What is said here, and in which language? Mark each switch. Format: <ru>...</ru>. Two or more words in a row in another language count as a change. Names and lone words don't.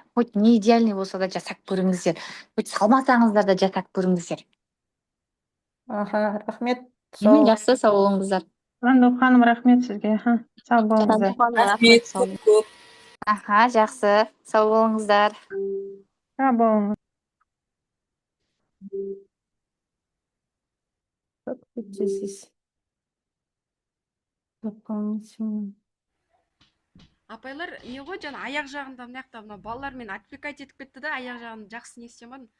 <kk>Хоть не идеальный болса да жасап көріңіздер. Хоть салмасаңыздар да жасап көріңіздер. Рахмет. Жақсы, сау болыңыздар. Сандуқ ханым, рахмет сізге. Сау болыңыздар. Рахмет көп. Жақсы, сау болыңыздар. Сау болыңыз.</kk> <ru>Как тут здесь? Дополнительно.</ru> <kk>Апайлар, не ғой, жаңа аяқ жағында мына жақта мына балалармен отвлекать етіп кетті да, аяқ жағын жақсы не істей алмадым.</kk>